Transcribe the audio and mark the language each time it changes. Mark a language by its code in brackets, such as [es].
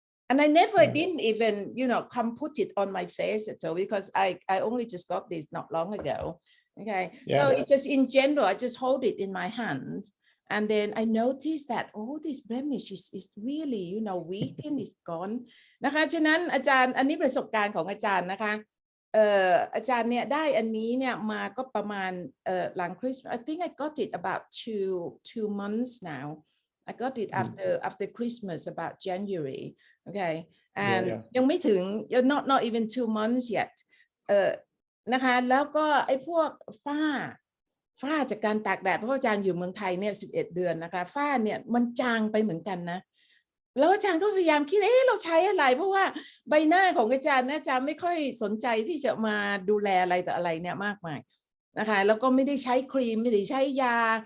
[en] And I never didn't even, come put it on my face at all, because I only just got this not long ago. Okay. Yeah. So it's just in general, I just hold it in my hands. And then I noticed that, this blemish is really, weakened, it's gone. [th] นะคะ ฉะนั้นอาจารย์ อันนี้ประสบการณ์ของอาจารย์นะคะ อาจารย์เนี่ยได้อันนี้เนี่ยมาก็ประมาณหลังคริสต์มาส [en] I think I got it about two months now. I got it after Christmas, about January. Okay. And [th] ยังไม่ถึง [en] not even 2 months yet. [th] นะคะ แล้วก็ไอ้พวกฝ้าจากการตากแดด เพราะอาจารย์อยู่เมืองไทยเนี่ย11 เดือนนะคะ ฝ้าเนี่ยมันจางไปเหมือนกันนะ แล้วอาจารย์ก็พยายามคิดเราใช้อะไร เพราะว่าใบหน้าของอาจารย์อาจารย์ไม่ค่อยสนใจที่จะมาดูแลอะไรต่ออะไรเนี่ยมากมายนะคะ แล้วก็ไม่ได้ใช้ครีมไม่ได้ใช้ยา